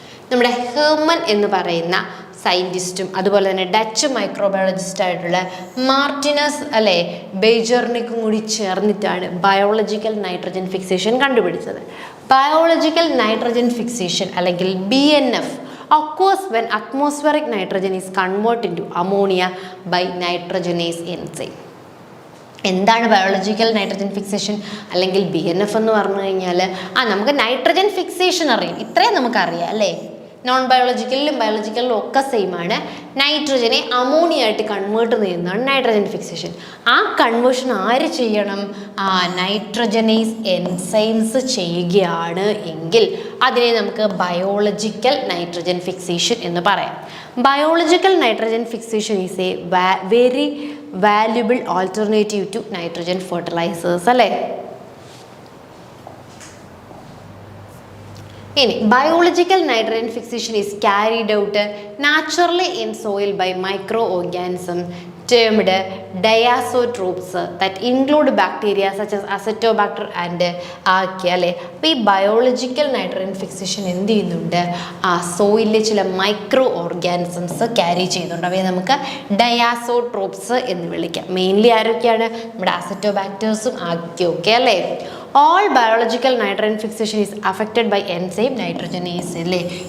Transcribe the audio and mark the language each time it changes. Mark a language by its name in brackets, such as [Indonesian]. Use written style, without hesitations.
[Malayalam] നമ്മുടെ ഹെർമൻ എന്ന് പറയുന്ന സയൻറ്റിസ്റ്റും അതുപോലെ തന്നെ ഡച്ച് മൈക്രോബയോളജിസ്റ്റ് ആയിട്ടുള്ള മാർട്ടിനസ് അല്ലെ ബേജർണിക്കും കൂടി ചേർന്നിട്ടാണ് ബയോളജിക്കൽ നൈട്രജൻ ഫിക്സേഷൻ കണ്ടുപിടിച്ചത്. [English] Biological nitrogen fixation അല്ലെങ്കിൽ BNF occurs when atmospheric nitrogen is converted into ammonia by nitrogenase enzyme. [Malayalam] എന്താണ് ബയോളജിക്കൽ നൈട്രജൻ ഫിക്സേഷൻ അല്ലെങ്കിൽ BNF എന്ന് പറഞ്ഞു കഴിഞ്ഞാൽ, നമുക്ക് നൈട്രജൻ ഫിക്സേഷൻ അറിയാം, ഇത്രയും നമുക്കറിയാം അല്ലേ. നോൺ ബയോളജിക്കലിലും ബയോളജിക്കലിലും ഒക്കെ സെയിം ആണ്. നൈട്രജനെ അമോണിയ ആയിട്ട് കൺവേർട്ട് ചെയ്യുന്നതാണ് നൈട്രജൻ ഫിക്സേഷൻ. ആ കൺവേർഷൻ ആര് ചെയ്യണം, നൈട്രജനേസ് എൻസൈംസ് ചെയ്യുകയാണ് എങ്കിൽ അതിനെ നമുക്ക് ബയോളജിക്കൽ നൈട്രജൻ ഫിക്സേഷൻ എന്ന് പറയാം. [English] Biological nitrogen fixation is a very valuable alternative to nitrogen fertilisers അല്ലേ. ഇനി biological nitrogen fixation is carried out naturally in soil by microorganism termed diazotropes that include bacteria such as Acetobacter and Archaea അല്ലേ. [Malayalam] അപ്പോൾ ഈ biological nitrogen fixation എന്ത് ചെയ്യുന്നുണ്ട്? ആ സോയിലിലെ ചില micro organisms carry ചെയ്യുന്നുണ്ട്. അവയെ നമുക്ക് ഡയാസോട്രോപ്സ് എന്ന് വിളിക്കാം. മെയിൻലി ആരൊക്കെയാണ്? നമ്മുടെ അസറ്റോബാക്ടേഴ്സും ആർക്കിയ ഒക്കെ അല്ലേ. [English] All biological nitrogen fixation is affected by enzyme nitrogenase അല്ലേ.